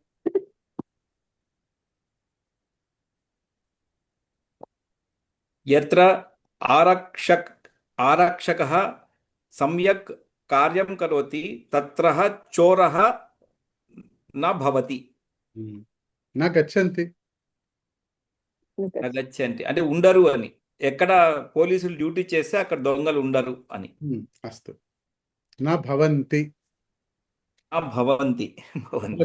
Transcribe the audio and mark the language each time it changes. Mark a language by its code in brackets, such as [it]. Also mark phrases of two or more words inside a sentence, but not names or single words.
[sa] यत्र आरक्षकः सम्यक् कार्यं करोति तत्र चोरः न भवति. न गच्छन्ति [te] అంటే ఉండరు అని ఎక్కడ పోలీసులు డ్యూటీ చేస్తే అక్కడ దొంగలు ఉండరు అని. [sa] अस्तु. न भवन्ति. आ भवन्ति भवन्ति.